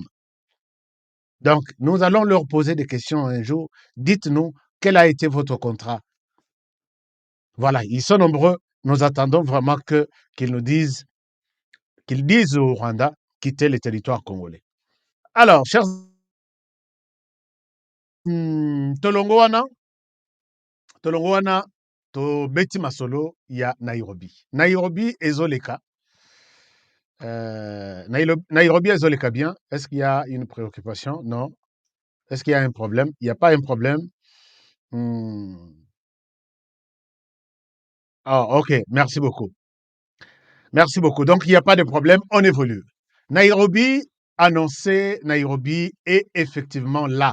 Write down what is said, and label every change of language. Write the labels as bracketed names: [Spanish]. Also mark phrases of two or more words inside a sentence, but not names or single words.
[French] Donc, nous allons leur poser des questions un jour. Dites-nous, quel a été votre contrat? Voilà, ils sont nombreux. Nous attendons vraiment qu'ils nous disent, qu'ils disent au Rwanda, quitter le territoire congolais. Alors, chers Tolongoana, [Lingala] to beti masolo ya Nairobi. Nairobi ezoleka. Nairobi ezoleka bien. [French] Est-ce qu'il y a une préoccupation? Non. Est-ce qu'il y a un problème? Il n'y a pas un problème. Ah, ok. Merci beaucoup. Merci beaucoup. Donc, il n'y a pas de problème. On évolue. Nairobi, annoncé, Nairobi est effectivement là.